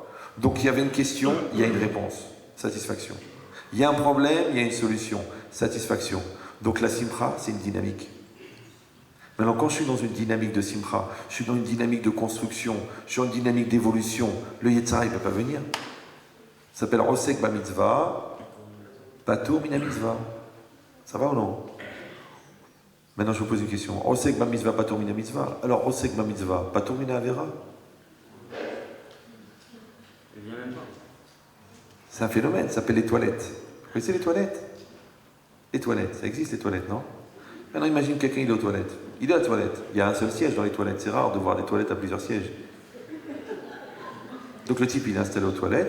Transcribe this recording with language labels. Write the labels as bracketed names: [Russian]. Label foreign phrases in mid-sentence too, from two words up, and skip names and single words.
[French] Donc, il y avait une question, il y a une réponse. Satisfaction. Il y a un problème, il y a une solution. Satisfaction. Donc, la simcha, c'est une dynamique. Maintenant, quand je suis dans une dynamique de simcha, je suis dans une dynamique de construction, je suis dans une dynamique d'évolution, le Yetzirah, il ne peut pas venir. [Hebrew] Ça s'appelle עוסק במצוה פטור מן המצוה. [French] Ça va ou non? Maintenant, je vous pose une question. [Hebrew] עוסק במצוה פטור מן המצוה. Alors, עוסק במצוה פטור מן העבירה. [French] C'est un phénomène, ça s'appelle les toilettes. Vous connaissez les toilettes? Les toilettes, ça existe les toilettes, non? Maintenant, imagine quelqu'un, il est aux toilettes. Il est à la toilette. Il y a un seul siège dans les toilettes. C'est rare de voir des toilettes à plusieurs sièges. Donc le type, il est installé aux toilettes.